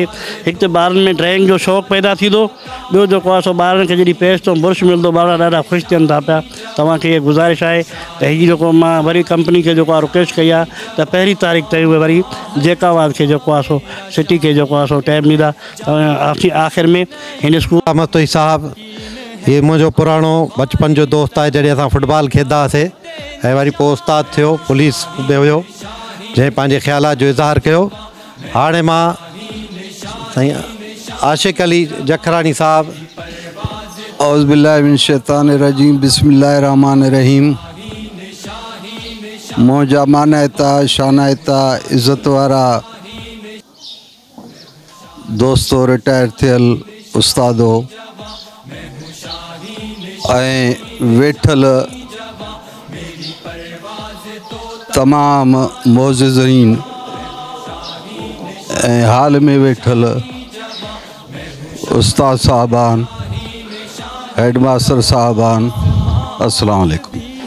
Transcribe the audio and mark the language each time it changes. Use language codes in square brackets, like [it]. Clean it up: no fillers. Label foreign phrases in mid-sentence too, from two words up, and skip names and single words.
[sd] हिकु त ॿारनि में ड्राइंग जो शौक़ु पैदा थींदो, ॿियो जेको आहे सो ॿारनि खे जॾहिं पेस्ट ऐं बुरुश मिलंदो ॿार ॾाढा ख़ुशि थियनि था पिया। तव्हांखे इहा गुज़ारिश आहे त हीअ जेको मां वरी कंपनी खे जेको आहे रिक्वेस्ट कई आहे त 1 तारीख़ ताईं उहे वरी जेकाबाद खे जेको आहे सो सिटी खे जेको आहे सो टाइम ॾींदा। आख़िर में हिन स्कूल मस्तोई साहब, ये मुझो पुराणो बचपन जो दोस्त है, जॾहिं असां फुटबॉल खेॾंदा हुआसीं ऐं वरी पोइ उस्ताद थियो, पुलिस में हुयो, जंहिं पंहिंजे ख़्यालात जो इज़हार कयो। हाणे मां साईं आशिक अली जखरानी साहब। [ar] أعوذ بالله من الشيطان الرجيم، بسم الله الرحمن الرحيم. [sd] मौजा मानायता शानायता इज़्ज़त वारा दोस्तों, रिटायर थियल उस्तादो ऐं वेठल तमाम मोअज़्ज़िज़ीन ऐं हाल में वेठल उस्ताद साहबान, [en] head master [sd] साहबान, [ar] السلام عليكم.